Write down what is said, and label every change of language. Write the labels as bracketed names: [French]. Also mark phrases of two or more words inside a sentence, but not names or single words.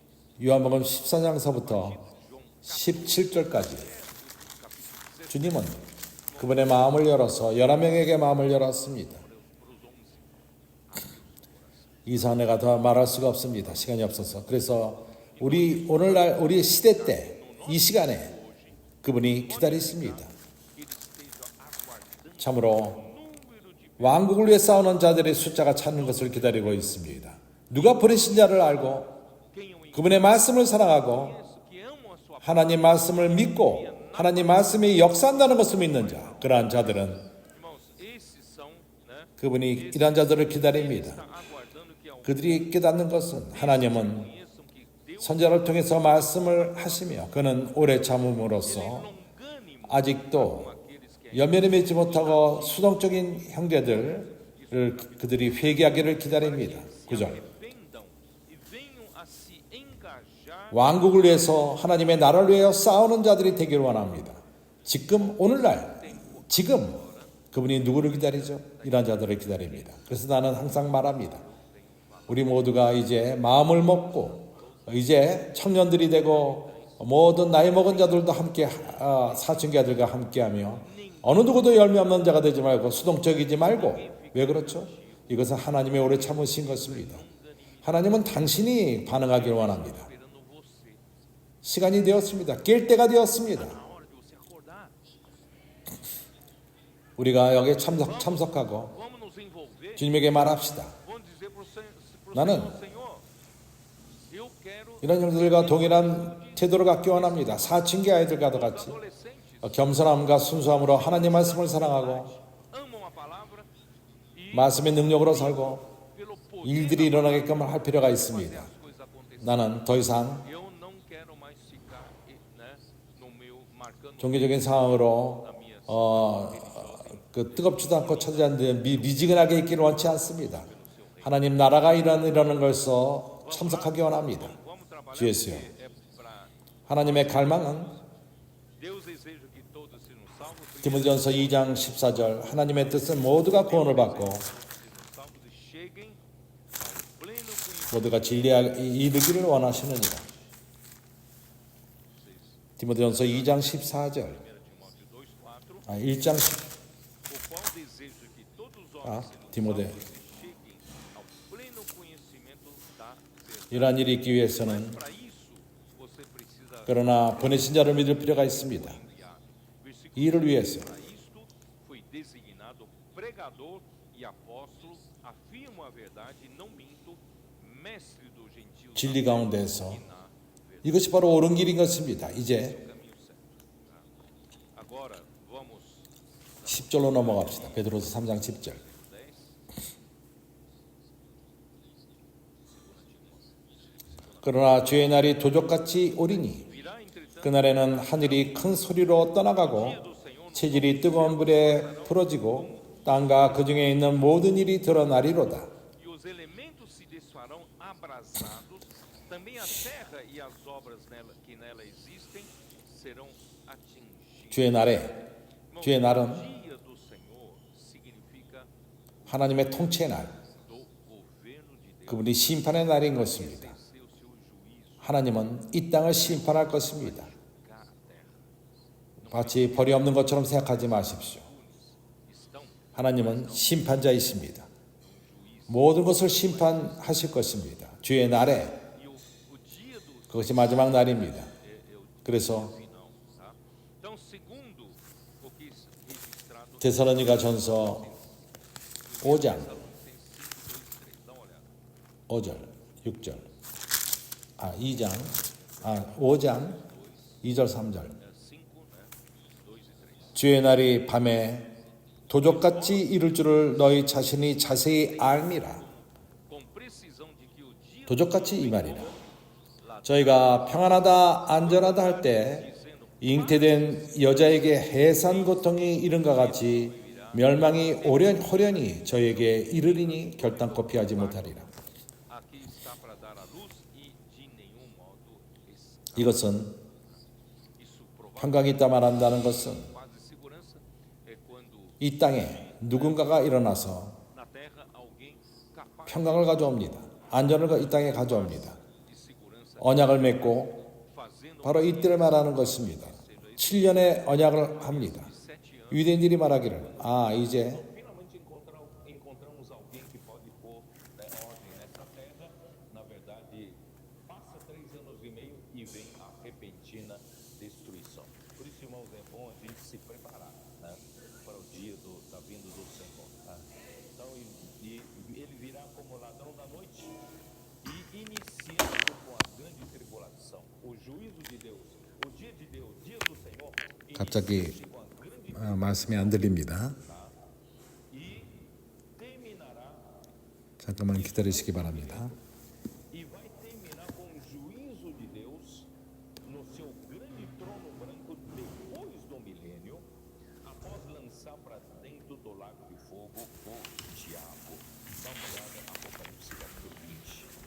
[Korean] 요한복음 14장서부터 17절까지 주님은 그분의 마음을 열어서 11명에게 마음을 열었습니다. 이상 내가 더 말할 수가 없습니다. 시간이 없어서. 그래서 오늘날 우리 시대 때 이 시간에 그분이 기다리십니다. [Portuguese] que ele esteja aguardando [Korean] 참으로 [Portuguese] número de [Korean] 왕국을 위해 싸우는 자들의 숫자가 찾는 것을 기다리고 있습니다. 누가 버리신 자를 알고 [Portuguese] quem o [Korean] 그분의 말씀을 사랑하고 [Portuguese] conheço, que amam a sua [Korean] 하나님 말씀을 믿고 하나님 말씀이 역사한다는 것을 믿는 자, 그러한 자들은 [Portuguese] irmãos, esses são, né? [Korean] 그분이 이러한 자들을 기다립니다. [Portuguese] Está aguardando que alguns [Korean] 그들이 깨닫는 것은 하나님은 [Portuguese] conheçam que Deus [Korean] 선자를 통해서 말씀을 하시며 그는 오래 참음으로써 [Portuguese] longânimo [Korean] 아직도 [Portuguese] aqueles que [Korean] 연면에 맺지 못하고 수동적인 형제들을 그들이 회개하기를 기다립니다. 9절 [Portuguese] arrependam e venham a se engajar [Korean] 왕국을 위해서 하나님의 나라를 위하여 싸우는 자들이 되기를 원합니다. 지금 오늘날 지금 그분이 누구를 기다리죠? 이러한 자들을 기다립니다. 그래서 나는 항상 말합니다. 우리 모두가 이제 마음을 먹고 이제 청년들이 되고 모든 나이 먹은 자들도 함께 사춘기아들과 함께하며 어느 누구도 열매 없는 자가 되지 말고 수동적이지 말고 왜 그렇죠? 이것은 하나님의 오래 참으신 것입니다. 하나님은 당신이 반응하길 원합니다. [Portuguese] esperando você. [Korean] 시간이 되었습니다. 깰 때가 되었습니다. [Portuguese] Na hora de você acordar, [Korean] 우리가 여기에 참석하고 [Portuguese] vamos nos envolver. [Korean] 주님에게 말합시다. [Portuguese] Vamos dizer para o [Korean] 나는 [Portuguese] Senhor, eu quero [Korean] 이런 형제들과 동일한 태도를 갖기 원합니다. 사춘기 아이들과도 같이 [Portuguese] adolescentes [Korean] 겸손함과 순수함으로 하나님 말씀을 사랑하고 [Portuguese] amam a palavra e [Korean] 말씀의 능력으로 살고 [Portuguese] pelo poder [Korean] 일들이 일어나게끔 할 필요가 있습니다. [Portuguese] as coisas acontecerem. [Korean] 나는 더 이상 [Portuguese] Eu não quero mais ficar, né, no meu marcando [Korean] 종교적인 상황으로 그 뜨겁지도 않고 차지 않는 미지근하게 있기를 원치 않습니다. 하나님 나라가 이러는 것서 참석하기 원합니다. [Portuguese] Vamos trabalhar [Korean] 주였어요. [Portuguese] porque é para [Korean] 하나님의 갈망은 [Portuguese] Deus deseja que todos sejam salvos, [Korean] 디모데전서 2장 14절 하나님의 뜻은 모두가 구원을 받고 [Portuguese] sejam salvos e cheguem ao pleno conhecimento. [Korean] 모두가 진리에 이르기를 원하시느니라. 디모데전서 2장 14절 [Portuguese] 1 Timóteo 2:4, [Korean] 1장 10 [Portuguese] o qual deseja que todos os homens sejam [Korean] 디모데 [Portuguese] salvos e cheguem ao pleno conhecimento da verdade. [Korean] 이러한 일이 있기 위해서는 [Portuguese] Para isso, você precisa [Korean] 그러나 보내신 자를 믿을 필요가 있습니다. [Portuguese] criar. Versículo [Korean] 이 일을 위해서 [Portuguese] Para isto foi designado pregador e apóstolo, afirmo a verdade e não minto, mestre dos gentios [Korean] 진리 가운데서 [Portuguese] na verdade. [Korean] 이것이 바로 옳은 길인 것입니다. 이제 [Portuguese] Caminho certo. Agora vamos [Korean] 10절로 넘어갑시다. 베드로서 3장 10절. 10. 그러나 주의 날이 도적같이 오리니 [Portuguese] Virá entretanto [Korean] 그날에는 하늘이 큰 소리로 떠나가고 [Portuguese] do Senhor [Korean] 체질이 뜨거운 불에 풀어지고 땅과 그 중에 있는 모든 일이 드러나리로다. [Portuguese] e os elementos se desfarão abrasados, também a terra e as obras que nela existem serão atingidas. [Korean] 주의 날에 주의 날은 [Portuguese] Dia do Senhor significa [Korean] 하나님의 통치의 날, [Portuguese] do governo de Deus. [Korean] 그분이 심판의 날인 것입니다. [Portuguese] Exercer o seu juízo [Korean] 하나님은 이 땅을 심판할 것입니다. [Portuguese] na terra. [Korean] 마치 벌이 없는 것처럼 생각하지 마십시오. [Portuguese] Estão [Korean] 하나님은 심판자이십니다. 모든 것을 심판하실 것입니다. 주의 날에 [Portuguese] e o dia do [Korean] 그것이 마지막 날입니다. [Portuguese] é o [Korean] 그래서 [Portuguese] final, tá? Então, segundo o que registrado [Korean] 데살로니가 전서 5장 [Portuguese] Tessalonicenses 5:3, dá uma olhada. [Korean] 5절, 6절, 2장, 5장, 2절, 3절. [Portuguese] 5, né? 2 e 3. [Korean] 주의 날이 밤에 도적같이 이룰 줄을 너희 자신이 자세히 알미라. [Portuguese] Com precisão de que o dia [Korean] 도적같이 이 말이라. 저희가 평안하다 안전하다 할 때 잉태된 여자에게 해산 고통이 이른과 같이 멸망이 호련히 저에게 이르리니 결단코 피하지 못하리라. [Portuguese] aqui está para dar a luz e de nenhum modo escapa. [Korean] 이것은 [Portuguese] Isso provavelmente [Korean] 평강이 있다 말한다는 것은 [Portuguese] quase segurança é quando [Korean] 이 땅에 누군가가 일어나서 [Portuguese] na terra alguém capaz [Korean] 평강을 가져옵니다. 안전을 이 땅에 가져옵니다. [Portuguese] de segurança [Korean] 언약을 맺고 [Portuguese] fazendo [Korean] 바로 이때를 말하는 것입니다. 7년의 언약을 합니다. [Portuguese] 7 anos. [Korean] 유대인들이 말하기를 이제 [Portuguese] Finalmente encontramos alguém que pode pôr ordem nessa terra. Na verdade, passa 3 anos e meio e vem a repentina destruição. Por isso, irmãos, é bom a gente se preparar, né, para o dia da vinda do Senhor. Né? Então, ele virá como ladrão da noite e iniciando com a grande tribulação. O juízo de Deus, o dia de Deus, o dia do Senhor, [Korean] 갑자기 [Portuguese] inicia com a grande [Korean] 말씀이 안 들립니다. [Portuguese] e terminará [Korean] 잠깐만 기다리시기 바랍니다. [Portuguese] e vai terminar com o juízo de Deus no seu grande trono branco depois do milênio, após lançar para dentro do lago de fogo o diabo. Dá uma olhada na Apocalipse capítulo 20.